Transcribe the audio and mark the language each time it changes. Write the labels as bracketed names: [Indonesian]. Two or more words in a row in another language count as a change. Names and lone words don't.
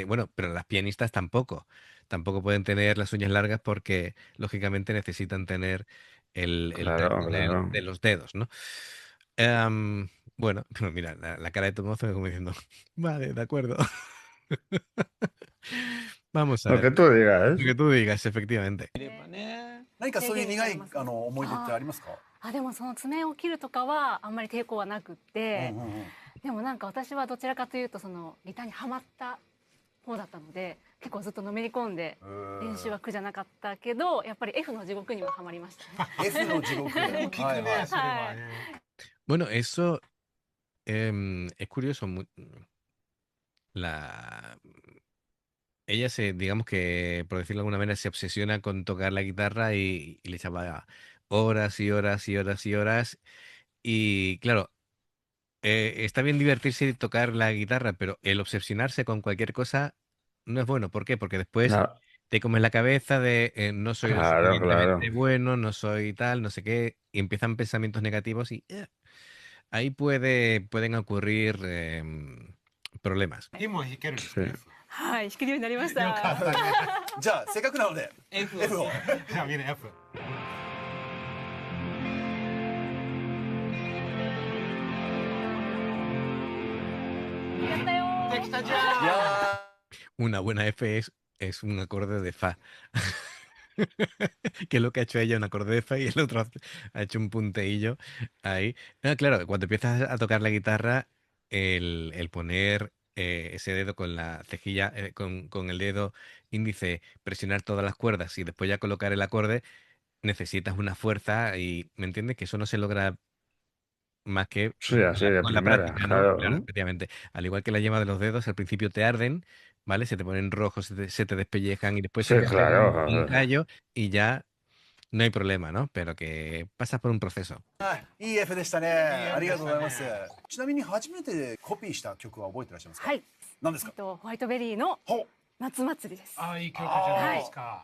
[Spanish] Bueno, pero las pianistas tampoco. Tampoco pueden tener las uñas largas porque, lógicamente, necesitan tener el Claro, traste claro. de los dedos, ¿no? Bueno, pero mira, la cara de Tomozo es como diciendo, vale, de acuerdo. Vamos a Lo ver. que tú digas. Lo que tú digas, efectivamente. [Japanese] 見ればね。何かそういう苦い思い出ってありますか？あでもその爪を切るとかはあんまり抵抗はなくって、でもなんか私はどちらかというとそのギターにはまった方だったので結構ずっとのめり込んで練習は苦じゃなかったけどやっぱり F の地獄にははまりましたね。 F の地獄。聞くね、それはね。 [Spanish] Bueno, eso es curioso. La... Ella digamos que, por decirlo de alguna manera, se obsesiona con tocar la guitarra y le echaba horas y horas y horas y horas. Y claro, está bien divertirse y tocar la guitarra, pero el obsesionarse con cualquier cosa no es bueno. ¿Por qué? Porque después No, te comes la cabeza de no soy lo claro, claro. suficientemente bueno, no soy tal, no sé qué, y empiezan pensamientos negativos y ahí pueden ocurrir problemas. [Japanese] 今弾けるんですか？ [Spanish] Sí. [Japanese] はい弾けるようになりました。よかったね。じゃあせっかくなので F F を。じゃあみんな F。やったよー。できたじいゃん。や [Spanish] Una buena F es un acorde de Fa. Que es lo que ha hecho ella, un acorde de Fa, y el otro ha hecho un punteillo ahí. Claro, cuando empiezas a tocar la guitarra, el poner ese dedo con la cejilla, con el dedo índice, presionar todas las cuerdas y después ya colocar el acorde, necesitas una fuerza y, ¿me entiendes? Que eso no se logra más que Sí, así de con la primera, práctica, ¿no? claro. Claro, efectivamente. Al igual que la yema de los dedos, al principio te arden, ¿vale? Se te ponen rojos, se te despellejan y después Sí, se te hace claro. un callo y ya no hay problema, ¿no? Pero que pasas por un proceso. [Japanese] いい F でしたね。ありがとうございます。ちなみに初めてコピーした曲は覚えてらっしゃいますか？はい。何ですか？ホワイトベリーのほう。夏祭りです。ああ、いい曲じゃないですか。